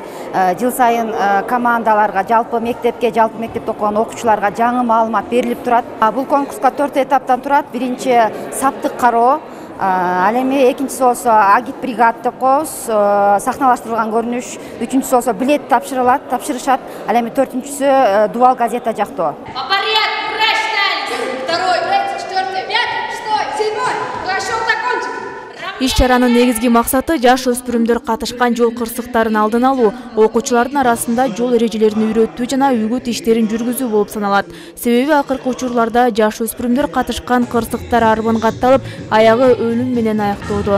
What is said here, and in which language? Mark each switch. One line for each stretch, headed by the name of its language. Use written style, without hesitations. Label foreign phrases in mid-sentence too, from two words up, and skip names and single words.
Kyrgyz: Жыл сайын командаларга, жалпы мектепке, жалпы мектепте окуган окуучуларга жаңы маалымат берилип турат. Бул конкурска 4 этаптан турат. Биринчи саптык кароо, ал эми экинчиси болсо агитбригад деп коебуз, сахналаштырылган көрүнүш, үчүнчүсү болсо билет тапшырышат, ал эми төртүнчүсү дубал газета жактоо.
Russian: По порядку, прочитали. Второй, третий, четвертый, пятый, шестой, седьмой. Расчет закончен.
Kyrgyz: Иш-чаранын негизги максаты жаш өспүрүмдөр катышкан жол кырсыктарын алдын алуу, окуучулардын арасында жол эрежелерин үйрөтүү жана үгүт иштерин жүргүзүү болуп саналат. Себеби акыркы учурларда жаш өспүрүмдөр катышкан кырсыктар арбын катталып, аягы өлүм менен аяктоодо.